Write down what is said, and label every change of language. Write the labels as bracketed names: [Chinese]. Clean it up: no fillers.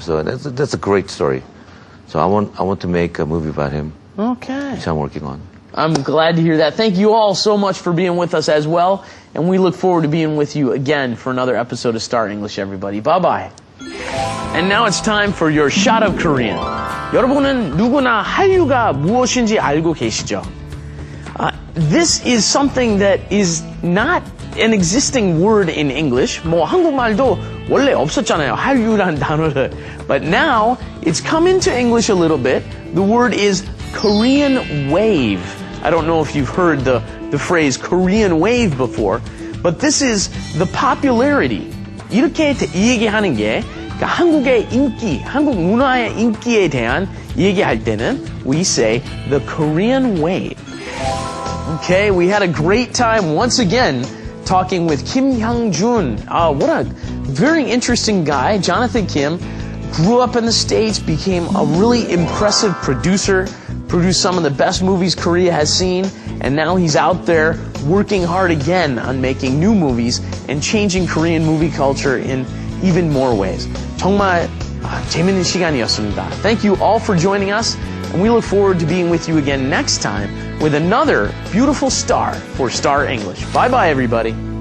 [English] So that's a great story. So I want to make a movie about him. Okay. Which I'm working on. I'm glad to hear that. Thank you all so much for being with us as well. And we look forward to being with you again for another episode of Star English, everybody. Bye-bye. And now it's time for your shot of Korean. [Korean] 여러분은 누구나 한류가 무엇인지 알고 계시죠? [English] This is something that is not an existing word in English. [Korean] 뭐 한국말도 원래 없었잖아요. 한류란 단어를. [English] But now it's come into English a little bit. The word is Korean wave. I don't know if you've heard the phrase Korean wave before, but this is the popularity. [Korean] 이렇게 이 얘기하는 게 그러니까 한국의 인기, 한국 문화의 인기에 대한 얘기할 때는 [English] we say the Korean wave. Okay, we had a great time once again talking with Kim Hyung-jun. What a very interesting guy. Jonathan Kim grew up in the States, became a really impressive producer, produced some of the best movies Korea has seen, and now he's out there working hard again on making new movies and changing Korean movie culture in even more ways. [Korean] 정말 재밌는 시간이었습니다. [English] Thank you all for joining us, and we look forward to being with you again next time with another beautiful star for Star English. Bye-bye, everybody.